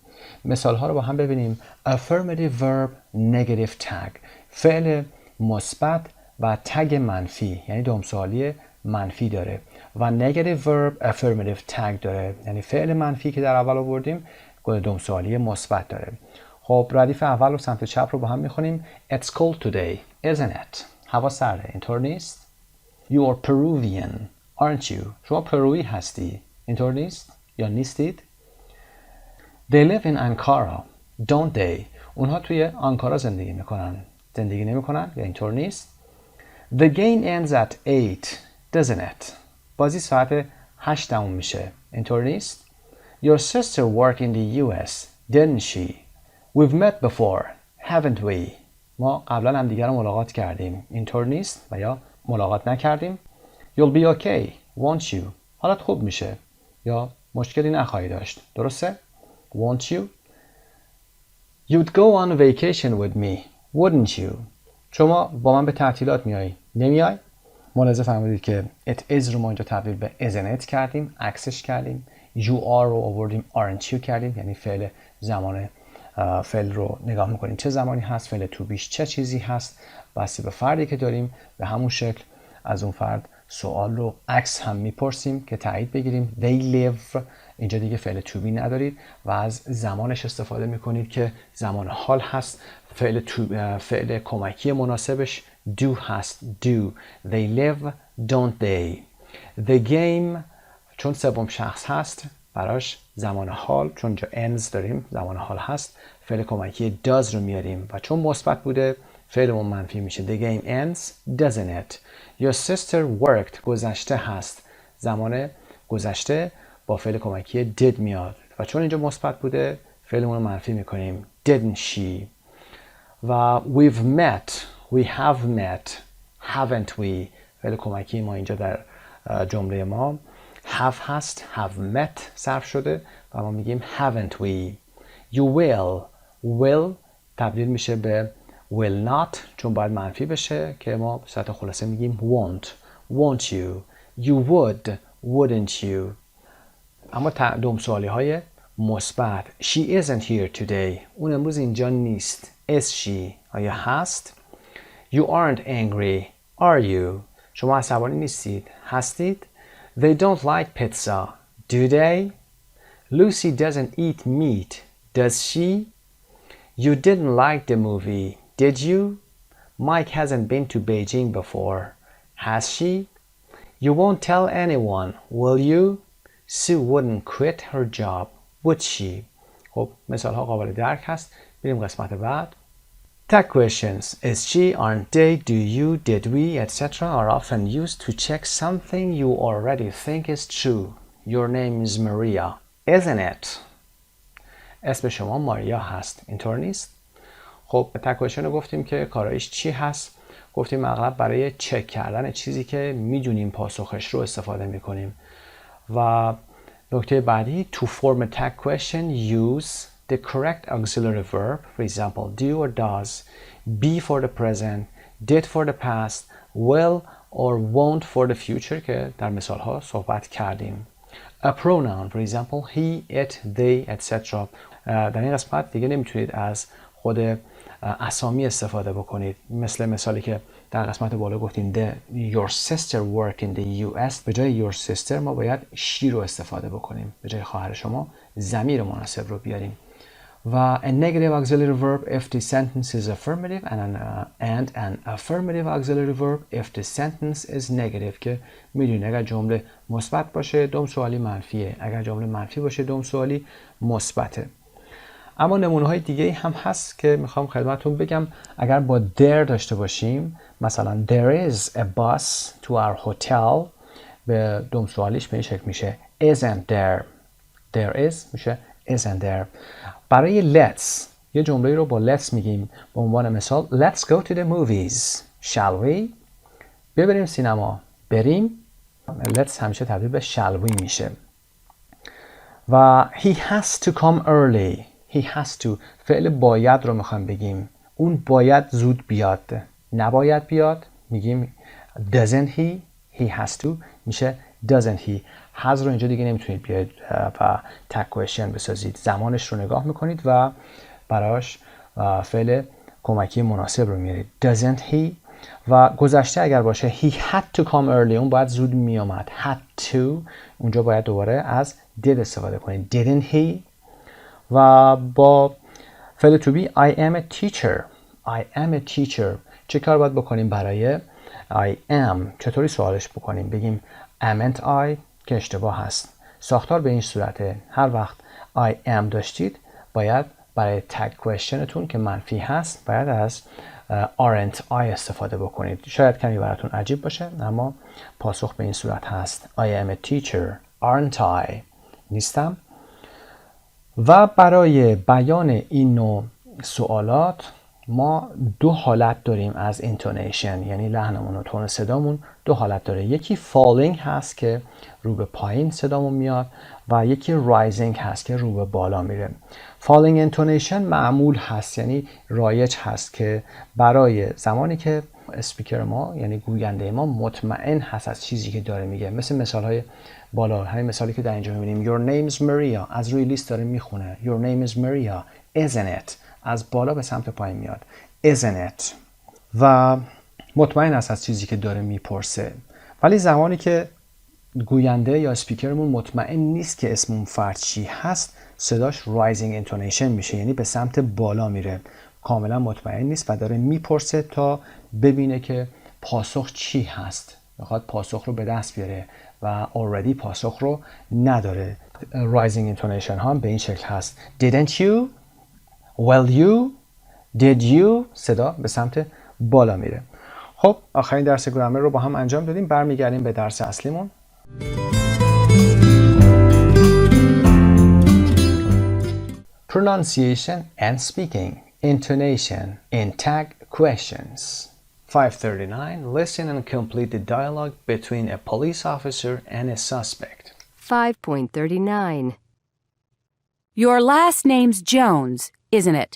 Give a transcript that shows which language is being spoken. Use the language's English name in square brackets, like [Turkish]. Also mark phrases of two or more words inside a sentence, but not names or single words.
[Persian] مثال ها رو با هم ببینیم. [English] affirmative verb negative tag، [Persian] فعل مثبت و تگ منفی، یعنی دوم سوالی منفی داره و [English] negative verb affirmative tag [Persian] داره، یعنی فعل منفی که در اول آوردیم دوم سوالی مثبت داره. خب ردیف اول و سمت چپ رو با هم میخونیم. [English] It's cold today, isn't it? [Persian] هوا سرده، اینطور نیست؟ [English] You are Peruvian, aren't you? [Persian] شما پرویی هستی، اینطور نیست؟ یا نیستید؟ [English] They live in Ankara, don't they? [Persian] اونها توی آنکارا زندگی نمیکنن یا اینطور نیست؟ [English] The game ends at 8, doesn't it? [Persian] بازی ساعت 8 تموم میشه، اینطور نیست؟ [English] Your sister worked in the US, didn't she? We've met before, haven't we? [Persian] ما قبلا هم دیگر رو ملاقات کردیم، اینطور نیست؟ و یا ملاقات نکردیم. [English] You'll be okay, won't you? [Persian] حالت خوب میشه یا مشکلی نخواهی داشت، درسته؟ [English] Won't you? You'd go on vacation with me, wouldn't you? [Persian] شما با من به تعطیلات میایی، نمیای؟ ملاحظه فرمودید که [English] it is [Persian] رو ما اینجا تبدیل به [English] isn't it [Persian] کردیم، عکسش کردیم. [English] You are [Persian] رو آوردیم [English] aren't you [Persian] کردیم، یعنی فعل زمان فعل رو نگاه میکنیم چه زمانی هست، فعل تو بیش چه چیزی هست، بسته به فردی که داریم به همون شکل از اون فرد سوال رو عکس هم میپرسیم که تایید بگیریم. [English] They live، [Persian] اینجا دیگه فعل [English] to be [Persian] ندارید و از زمانش استفاده میکنید که زمان حال هست. فعل کمکی مناسبش do هست، do. [English] They live, don't they. The game [Persian] چون سوم شخص هست براش زمان حال، چون جا ends داریم زمان حال هست، فعل کمکی does رو میاریم و چون مثبت بوده فعلمون منفی میشه. [English] The game ends, doesn't it. Your sister worked [Persian] گذشته هست، زمان گذشته با فعل کمکی did میاد و چون اینجا مثبت بوده فعلمون رو منفی میکنیم. [English] Didn't she. و we've met, we have met, haven't we. [Persian] فعل کمکی ما اینجا در جمله ما have هست، [English] have met [Persian] صرف شده و ما میگیم [English] haven't we. You will [Persian] تبدیل میشه به [English] will not [Persian] چون باید منفی بشه که ما به صورت خلاصه میگیم [English] won't you. You wouldn't you. [Persian] اما دوم سوالی های مثبت. [English] She isn't here today. [Persian] اون امروز اینجا نیست. [English] Is she؟ [Persian] آیا هست؟ [English] You aren't angry, are you? [Persian] شما عصبانی نیستید، هستید؟ [English] They don't like pizza, do they? Lucy doesn't eat meat, does she? You didn't like the movie, did you? Mike hasn't been to Beijing before, has she? You won't tell anyone, will you? Sue wouldn't quit her job, would she? [Persian] خب مثال ها قابل درک هست. بریم قسمت بعد. [English] Tag questions is she, aren't they, do you, did we, etc. are often used to check something you already think is true. Your name is Maria, isn't it? [Persian] اسم شما ماریا هست، اینطور نیست؟ خب [English] tag question [Persian] رو گفتیم که کارایش چی هست؟ گفتیم اغلب برای چک کردن چیزی که میدونیم پاسخش رو استفاده میکنیم و نکته بعدی [English] to form a tag question use the correct auxiliary verb. For example, do or does, be for the present, did for the past, will or won't for the future [Persian] که در مثال ها صحبت کردیم. [English] A pronoun, for example, he, it, they, etc. [Persian] در این قسمت دیگه نمیتونید از خود اسامی استفاده بکنید. مثل مثالی که در قسمت بالا گفتیم [English] your sister worked in the US، [Persian] به جای [English] your sister [Persian] ما باید she رو استفاده بکنیم. به جای خواهر شما ضمیر مناسب رو بیاریم. [English] و a negative auxiliary verb if the sentence is affirmative and an affirmative auxiliary verb if the sentence is negative [Persian] که میدونید اگر جمله مثبت باشه دوم سوالی منفیه، اگر جمله منفی باشه دوم سوالی مثبته. اما نمونه های دیگه هم هست که میخوام خدمتتون بگم. اگر با [English] there [Persian] داشته باشیم، مثلا [English] there is a bus to our hotel، [Persian] به دوم سوالیش به این شکل میشه [English] isn't there. there is میشه isn't there. [Persian] برای let's یه جمله رو با let's میگیم. به عنوان مثال [English] let's go to the movies. shall we؟ [Persian] ببریم سینما. بریم. let's همیشه تبدیل به shall we میشه. [English] و he has to come early. he has to [Persian] فعل باید رو میخوام بگیم. اون باید زود بیاد. نباید بیاد میگیم [English] doesn't he. he has to [Persian] میشه [English] doesn't he. [Persian] has رو اینجا دیگه نمیتونید بیاید و [English] tag question [Persian] بسازید. زمانش رو نگاه میکنید و براش فعل کمکی مناسب رو میارید. [English] doesn't he. [Persian] و گذشته اگر باشه [English] he had to come early، [Persian] اون باید زود میامد. [English] had to [Persian] اونجا باید دوباره از did استفاده کنید. [English] didn't he. [Persian] و با فعل [English] to be I am a teacher. I am a teacher. [Persian] چه کار باید بکنیم برای [English] I am؟ [Persian] چطوری سوالش بکنیم؟ بگیم [English] amn't I [Persian] که اشتباه هست. ساختار به این صورته. هر وقت [English] I am [Persian] داشتید باید برای [English] tag questionتون [Persian] که منفی هست باید از [English] aren't I [Persian] استفاده بکنید. شاید کمی براتون عجیب باشه اما پاسخ به این صورت هست. [English] I am a teacher. aren't I؟ نیستم. [Persian] و برای بیان این نوع سوالات ما دو حالت داریم از intonation، یعنی لحنمون و تون صدامون دو حالت داره. یکی falling هست که رو به پایین صدامون میاد و یکی rising هست که رو به بالا میره. [English] falling intonation [Persian] معمول هست، یعنی رایج هست که برای زمانی که اسپیکر ما یعنی گوینده ما مطمئن هست از چیزی که داره میگه. مثل مثال های بالا، همین مثالی که در اینجا میبینیم [English] your name is Maria، [Persian] از روی لیست داره میخونه [English] your name is Maria isn't it، [Persian] از بالا به سمت پایین میاد [English] isn't it [Persian] و مطمئن است از چیزی که داره میپرسه. ولی زمانی که گوینده یا اسپیکرمون مطمئن نیست که اسم اون فرد چی هست صداش [English] rising intonation [Persian] میشه، یعنی به سمت بالا میره. کاملا مطمئن نیست و داره میپرسه تا ببینه که پاسخ چی هست، میخواد پاسخ رو به دست بیاره و already پاسخ رو نداره. [English] rising intonation [Persian] ها به این شکل هست [English] didn't you، will you، did you، [Persian] صدا به سمت بالا میره. خب آخرین درس گرامر رو با هم انجام دادیم. برمیگردیم به درس اصلیمون. [English] Pronunciation and speaking. Intonation in tag questions. 539. Listen and complete the dialogue between a police officer and a suspect. 5.39. Your last name's Jones, isn't it?